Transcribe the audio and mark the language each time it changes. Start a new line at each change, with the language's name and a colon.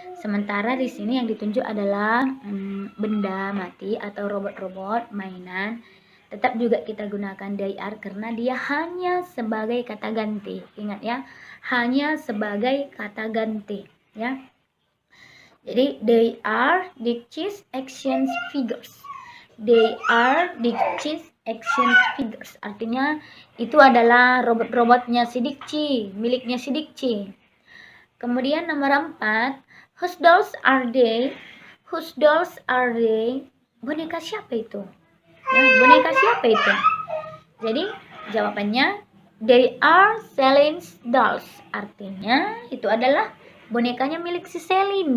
Indonesian: Sementara di sini yang ditunjuk adalah benda mati atau robot-robot mainan. Tetap juga kita gunakan they are karena dia hanya sebagai kata ganti. Ingat ya, hanya sebagai kata ganti, ya.
English: Jadi they are Dikcis action figures. They are Dikcis action figures.
Indonesian: Artinya itu adalah robot-robotnya si Dikci, miliknya si Dikci. Kemudian nomor 4,
English: whose dolls are they? Whose dolls are they?
Indonesian: Boneka siapa itu? Ya, boneka siapa itu? Jadi jawabannya
English: they are Celine's dolls.
Indonesian: Artinya itu adalah bonekanya milik si Celine.